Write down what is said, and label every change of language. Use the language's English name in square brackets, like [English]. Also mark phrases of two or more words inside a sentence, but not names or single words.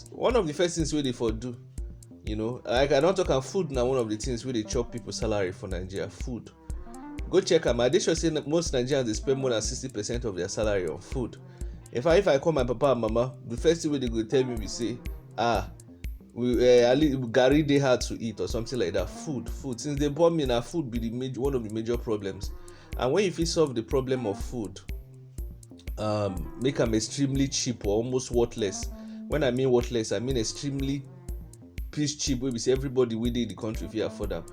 [Nigerian Pidgin] One of the first things wey they for do, like I don't talk about food now. One of the things where they chop people salary for Nigeria, food. Go check am. I dey sure say most Nigerians dey spend more than 60% of their salary on food. If I call my papa and mama, the first thing wey they go tell me be say, garri dey hard to eat or something like that. Food. Since they born me, na food be one of the major problems. And when you fit solve the problem of food, make am extremely cheap or almost worthless. When I mean worthless, I mean extremely cheap, wey be say everybody wey dey in the country fit afford am.